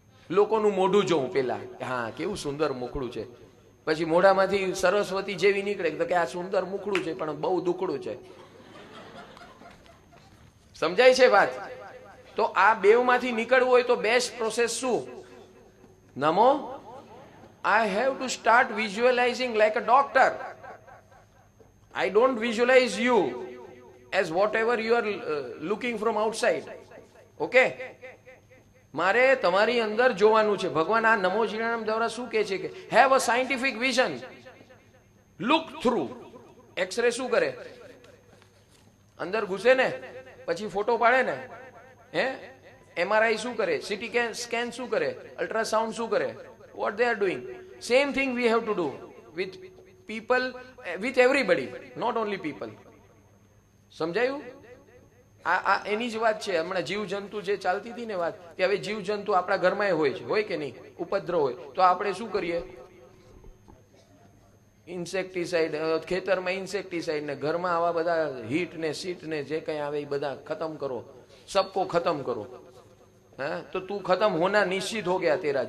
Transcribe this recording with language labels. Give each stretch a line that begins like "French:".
Gujarati: લોકોનું મોઢું જોઉં પેલા, હા કેવું સુંદર મુખડું છે, પછી મોઢામાંથી સરસ્વતી જેવી નીકળે તો કે આ સુંદર મુખડું છે પણ બહુ દુખડું છે. સમજાય છે વાત? તો આ બેવમાંથી નીકળવું હોય તો બેસ્ટ પ્રોસેસ શું?
English: નમો, I have to start visualizing like a doctor. I don't visualize you as whatever you are looking from outside.
Gujarati: Okay? મારે તમારી અંદર જોવાનું છે. ભગવાન આ નમો જીરાણામ દ્વારા શું કહે છે કે
English: have a scientific vision. Look through.
Gujarati: X ray શું કરે? અંદર ઘૂસે ને પછી ફોટો પાડે ને. હે? MRI શું કરે? CT સ્કેન શું કરે? અલ્ટ્રાસાઉન્ડ શું કરે?
English: What they are doing? Same thing we have to do with people, with everybody, not only people.
Gujarati: સમજાયું? આ એની જ વાત છે. હમણાં જીવ જંતુ જે ચાલતી હતી ને વાત, કે હવે જીવ જંતુ આપણા ઘરમાં હોય છે, હોય કે નહીં? ઉપદ્રવ હોય તો આપણે શું કરીએ? ઇન્સેક્ટિસાઇડ, ખેતરમાં ઇન્સેક્ટિસાઇડ ને ઘરમાં આવા બધા હીટ ને સીટ ને જે કઈ આવે એ બધા ખતમ કરો.
Hindi: सबको खत्म करो. है तो तू खत्म होना निश्चित हो गया तेरा.